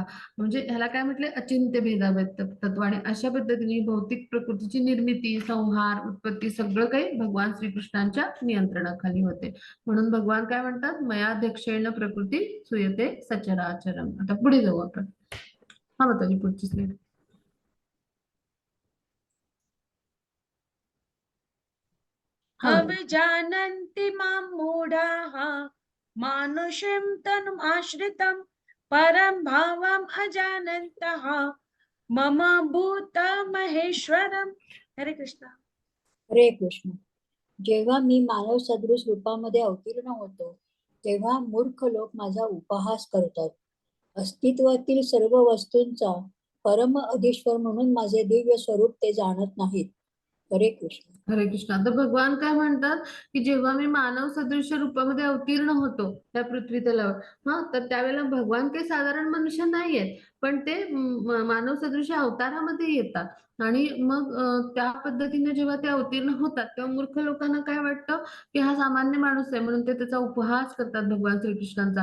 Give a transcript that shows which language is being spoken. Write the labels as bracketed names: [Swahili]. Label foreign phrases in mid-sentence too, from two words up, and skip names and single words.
[Marathi] म्हणजे ह्याला काय म्हटले अचिंत्य भेदाभेद तत्व. आणि अशा पद्धतीने भौतिक प्रकृतीची निर्मिती संहार उत्पत्ती सगळं काही भगवान श्रीकृष्णांच्या नियंत्रणाखाली होते. म्हणून भगवान काय म्हणतात [Sanskrit] मयाध्यक्षेण प्रकृती सुयते सचराचरम. [Marathi] आता पुढे जाऊ आपण. हा माताजी पुढची स्लाईड. हा [Sanskrit] अविजानन्ति मां मूढाः मानुषीं तनुम् आश्रितं परं भावम् अजानन्तः मम भूतमहेश्वरम्. हरे कृष्ण. हरे कृष्ण. [Marathi] जेव्हा मी मानव सदृश रूपामध्ये अवतीर्ण होतो तेव्हा मूर्ख लोक माझा उपहास करतात. अस्तित्वातील सर्व वस्तूंचा परम अधिश्वर म्हणून माझे दिव्य स्वरूप ते जाणत नाहीत. [Sanskrit] हरे कृष्ण. हरे कृष्ण. [Marathi] आता भगवान काय म्हणतात की जेव्हा मी मानव सदृश रूपामध्ये अवतीर्ण होतो त्या पृथ्वी तलावर तर त्यावेळेला भगवान काही साधारण मनुष्य नाहीयेत पण ते मानव सदृश अवतारामध्ये येतात. आणि मग त्या पद्धतीने जेव्हा ते अवतीर्ण होतात तेव्हा मूर्ख लोकांना काय वाटतं की हा सामान्य माणूस आहे म्हणून ते त्याचा उपहास करतात भगवान श्रीकृष्णांचा.